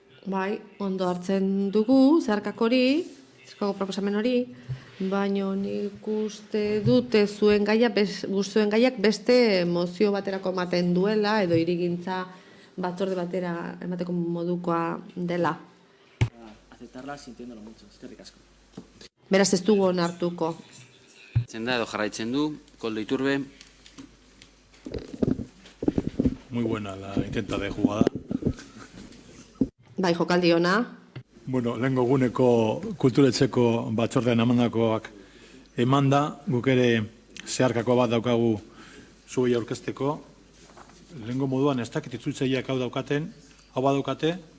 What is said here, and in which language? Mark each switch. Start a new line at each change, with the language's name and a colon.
Basque: Bai, ondo hartzen dugu, zeharkako hori, zeharkako proposamen hori, baina nik uste dute zuen gaiak beste mozio baterako ematen duela, edo hirigintza batzorde batera emateko modukoa dela.
Spanish: Aceptarla sintiéndolo mucho,
Basque: eskerrik asko. Beraz ez dugu onartuko. Edo jarraitzen du, Koldo Iturbe.
Spanish: Muy buena la intenta de jugada.
Basque: Bai, jokaldi ona. Bueno, lehengo guneko kulturetzeko batzordean emandakoak emanda, guk ere zeharkako bat daukagu zuei aurkezteko. Lehengo moduan ez dakit itzultzaileak hau daukaten, hau badaukate.